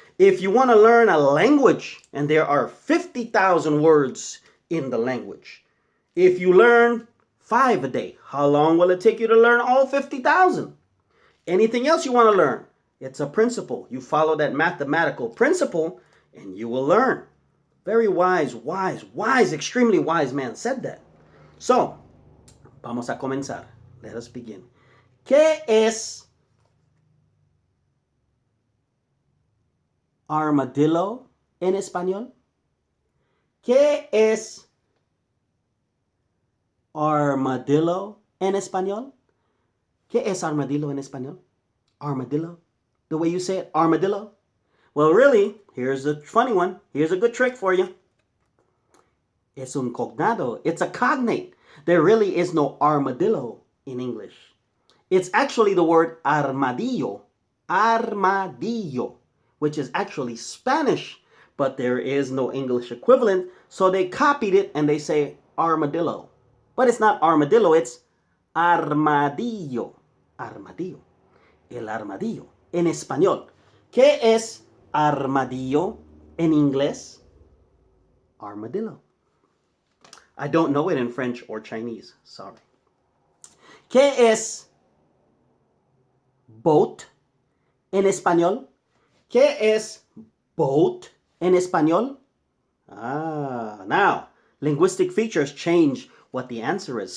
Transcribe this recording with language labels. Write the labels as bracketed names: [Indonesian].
[English] If you want to learn a language, and there are 50,000 words in the language, if you learn 5 a day, how long will it take you to learn all 50,000? Anything else you want to learn? It's a principle. You follow that mathematical principle and you will learn. Very wise, extremely wise man said that. So, [Spanish] vamos a comenzar. [English] Let us begin. [Spanish] ¿Qué es armadillo en español? ¿Qué es armadillo en español? ¿Qué es armadillo en español? [English] Armadillo. The way you say it, armadillo. Well, really, here's a funny one. Here's a good trick for you. [Spanish] Es un cognado. [English] It's a cognate. There really is no armadillo in English. It's actually the word armadillo. Armadillo, which is actually Spanish, but there is no English equivalent, so they copied it and they say armadillo. But it's not armadillo, it's armadillo. [Spanish] Armadillo. El armadillo. En español. ¿Qué es armadillo en inglés? Armadillo. [English] I don't know it in French or Chinese. Sorry. [Spanish] ¿Qué es boat en español? ¿Qué es boat en español? [English] Now, linguistic features change what the answer is.